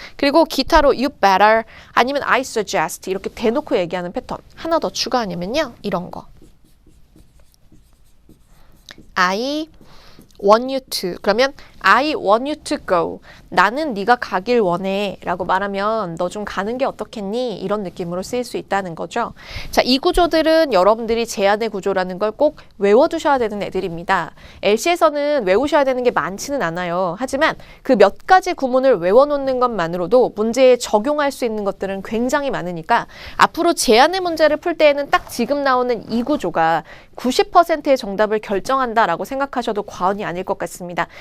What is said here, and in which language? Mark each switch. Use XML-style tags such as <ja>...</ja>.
<ko>그리고 기타로</ko> <en>you better</en> <ko>아니면</ko> <en>I suggest</en> <ko>이렇게 대놓고 얘기하는 패턴. 하나 더 추가하냐면요. 이런 거.</ko> <en>I want you to</en> <ko>그러면</ko> <en>I want you to go.</en> <ko>나는 네가 가길 원해 라고 말하면 너 좀 가는 게 어떻겠니? 이런 느낌으로 쓰일 수 있다는 거죠. 자, 이 구조들은 여러분들이 제안의 구조라는 걸 꼭 외워두셔야 되는 애들입니다. LC에서는 외우셔야 되는 게 많지는 않아요. 하지만 그 몇 가지 구문을 외워놓는 것만으로도 문제에 적용할 수 있는 것들은 굉장히 많으니까 앞으로 제안의 문제를 풀 때에는 딱 지금 나오는 이 구조가 90%의 정답을 결정한다라고 생각하셔도 과언이 아닐 것 같습니다.</ko>